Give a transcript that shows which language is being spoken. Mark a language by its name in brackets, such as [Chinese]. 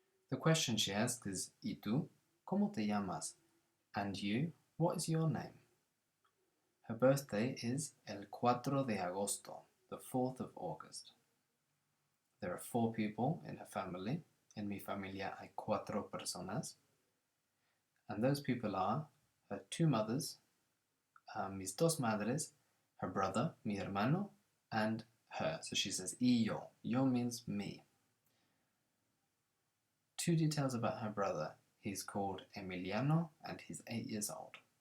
[English] The question she asks is, [Spanish] ¿Y tú? ¿Cómo te llamas? [English] And you? What is your name? Her birthday is [Spanish] el 4 de agosto, [English] the 4th of August. There are 4 people in her family. [Spanish] En mi familia hay 4 personas. [English] And those people are her 2 mothers, [Spanish] mis 2 madres, [English] her brother, mi hermano, and her. So she says, [Spanish] y yo. [English] Yo means me. 2 details about her brother. He's called Emiliano and he's 8 years old.